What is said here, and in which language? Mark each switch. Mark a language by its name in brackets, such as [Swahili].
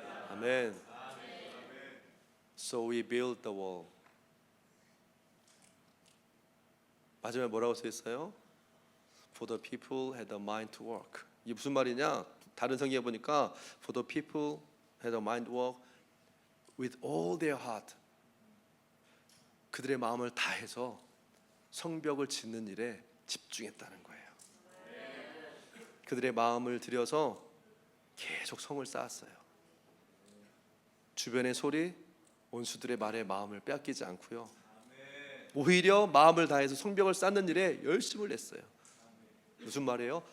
[English] 아멘. So we built the wall. [Korean] 마지막에 뭐라고 써 있어요? [English] For the people had a mind to work. [Korean] 이게 무슨 말이냐? 다른 성경에 보니까 [English] For the people had a mind to work with all their heart. [Korean] 그들의 마음을 다해서 성벽을 짓는 일에 집중했다는 거예요. 그들의 마음을 들여서 계속 성을 쌓았어요. 주변의 소리, 원수들의 말에 마음을 빼앗기지 않고요, 오히려 마음을 다해서 성벽을 쌓는 일에 열심을 냈어요. 무슨 말이에요?